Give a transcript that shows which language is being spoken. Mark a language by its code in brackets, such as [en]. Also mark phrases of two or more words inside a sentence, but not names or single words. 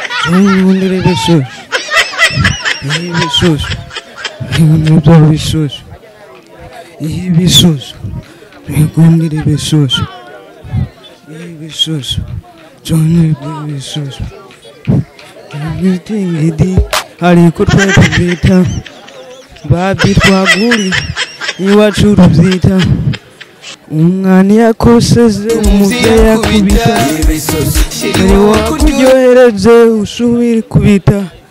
[rn] Ngundire bisusu. Bisusu. Ngundire bisusu. Bisusu. Ngundire bisusu. Bisusu. Ngundire bisusu. [en] Everything he did, [rn] alikutwa kuvita. Babi twaguli, iwacu ruzita. Umwana yakoseze, umuvyeyi akubita. Ari wakuryohereje, usubire kubita.